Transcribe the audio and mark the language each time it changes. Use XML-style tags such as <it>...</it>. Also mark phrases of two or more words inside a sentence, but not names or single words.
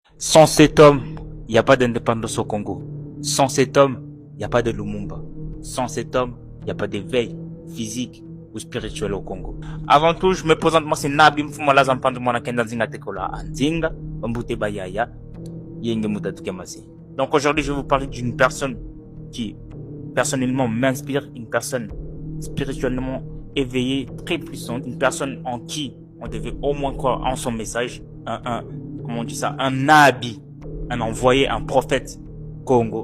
<fr>Sans cet homme, il n'y a pas d'indépendance au Congo. Sans cet homme, il n'y a pas de Lumumba. Sans cet homme, il n'y a pas d'éveil physique ou spirituel au Congo. Avant tout, je me présente, moi c'est Nabi Mfumala Zampandu Mwanakenda Nzinga Tekola Anzinga, Mbute Bayaya, Yenge Mutatukemasi. Donc aujourd'hui, je vais vous parler d'une personne qui personnellement m'inspire, une personne spirituellement éveillée, très puissante, une personne en qui on devait au moins croire en son message, comment on dit ça, un nabi, un envoyé, un prophète Congo.</fr>